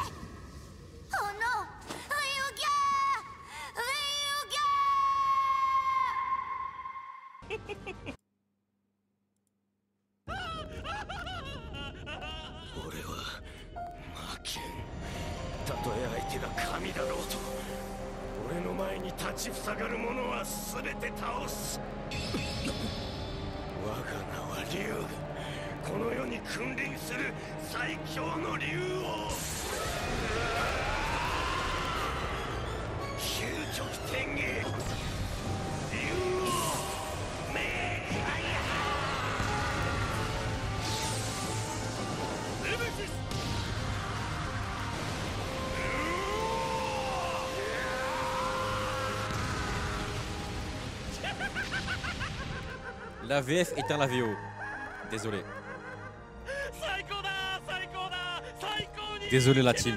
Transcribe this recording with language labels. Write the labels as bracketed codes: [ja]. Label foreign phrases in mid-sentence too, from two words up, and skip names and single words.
[fr] Oh non! Ryuga! Ryuga! [ja] 俺は負けん。たとえ相手が神だろうと、俺の前に立ちふさがる者は全て倒す。我が名は竜。この世に君臨する最強の竜王。究極天へ。竜王メイファイア。ネメシス。 [fr] La VF éteint la VO. Désolé. Désolé la team.